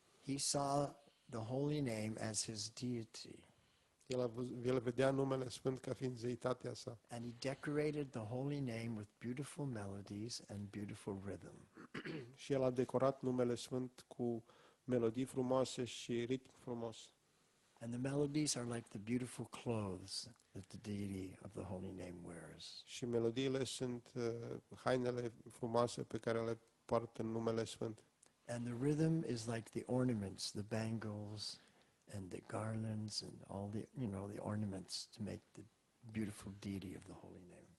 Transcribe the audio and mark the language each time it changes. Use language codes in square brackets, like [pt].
[en] he saw the holy name as his deity. [ro] el vedea numele Sfânt ca fiind zeitatea sa. [en] And he decorated the holy name with beautiful melodies and beautiful rhythm. [ro] Și el a decorat numele Sfânt cu melodii frumoase și ritm frumos. [en] And the melodies are like the beautiful clothes that the deity of the holy name wears. [ro] Și melodiile sunt hainele frumoase pe care le poartă în numele Sfânt. [en] And the rhythm is like the ornaments, the bangles and the garlands and all the, the ornaments to make the beautiful deity of the holy name.